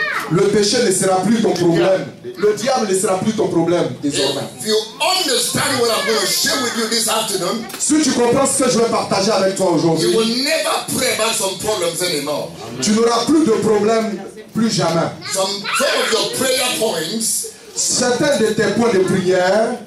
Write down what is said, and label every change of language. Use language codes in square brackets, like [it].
[fr] Le péché ne sera plus ton problème. Le diable ne sera plus ton problème désormais. [en] If you understand what I'm going to share with you this afternoon, [fr] Si tu comprends ce que je vais partager avec toi [en] you [fr] aujourd'hui, [en] will never pray about some problems anymore. [fr] tu n'auras plus de problème, plus jamais. [en] Some of your prayer points [fr] Certains de tes points de prière